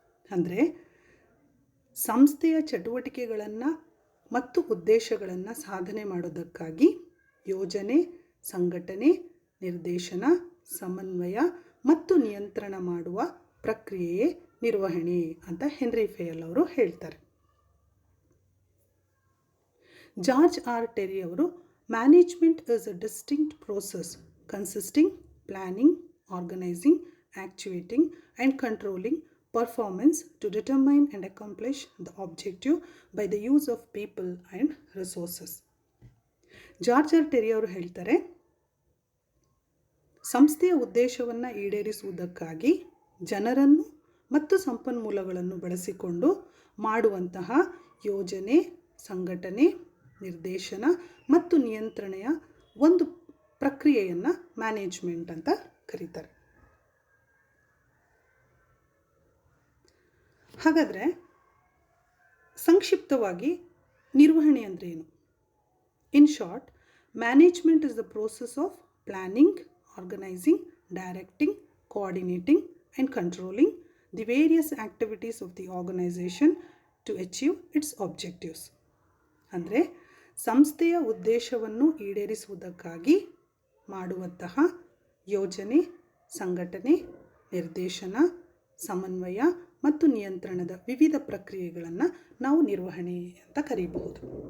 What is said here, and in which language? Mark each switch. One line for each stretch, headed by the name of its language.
Kannada: ಅಂದರೆ ಸಂಸ್ಥೆಯ ಚಟುವಟಿಕೆಗಳನ್ನು ಮತ್ತು ಉದ್ದೇಶಗಳನ್ನು ಸಾಧನೆ ಮಾಡೋದಕ್ಕಾಗಿ ಯೋಜನೆ, ಸಂಘಟನೆ, ನಿರ್ದೇಶನ, ಸಮನ್ವಯ ಮತ್ತು ನಿಯಂತ್ರಣ ಮಾಡುವ ಪ್ರಕ್ರಿಯೆಯೇ ನಿರ್ವಹಣೆ ಅಂತ ಹೆನ್ರಿ ಫೇಯಲ್ ಅವರು ಹೇಳ್ತಾರೆ.
English: George R Terry ಅವರು management is a distinct process consisting planning, organising, actuating and controlling performance to determine and accomplish the objective by the use of people and resources.
Kannada: George R TERI ಅವರು ಹೇಳ್ತಾರೆ ಸಂಸ್ಥೆಯ ಉದ್ದೇಶವನ್ನು ಈಡೇರಿಸುವುದಕ್ಕಾಗಿ ಜನರನ್ನು ಮತ್ತು ಸಂಪನ್ಮೂಲಗಳನ್ನು ಬಳಸಿಕೊಂಡು ಮಾಡುವಂತಹ ಯೋಜನೆ, ಸಂಘಟನೆ, ನಿರ್ದೇಶನ ಮತ್ತು ನಿಯಂತ್ರಣೆಯ ಒಂದು ಪ್ರಕ್ರಿಯೆಯನ್ನು ಮ್ಯಾನೇಜ್ಮೆಂಟ್ ಅಂತ ಕರೀತಾರೆ. ಹಾಗಾದರೆ ಸಂಕ್ಷಿಪ್ತವಾಗಿ ನಿರ್ವಹಣೆ ಅಂದರೆ ಏನು?
English: In short, management is the process of planning, organising, directing, coordinating and controlling the various activities of the organization to achieve its objectives.
Kannada: ಅಂದರೆ ಸಂಸ್ಥೆಯ ಉದ್ದೇಶವನ್ನು ಈಡೇರಿಸುವುದಕ್ಕಾಗಿ ಮಾಡುವಂತಹ ಯೋಜನೆ, ಸಂಘಟನೆ, ನಿರ್ದೇಶನ, ಸಮನ್ವಯ ಮತ್ತು ನಿಯಂತ್ರಣದ ವಿವಿಧ ಪ್ರಕ್ರಿಯೆಗಳನ್ನು ನಾವು ನಿರ್ವಹಣೆ ಅಂತ ಕರೀಬಹುದು.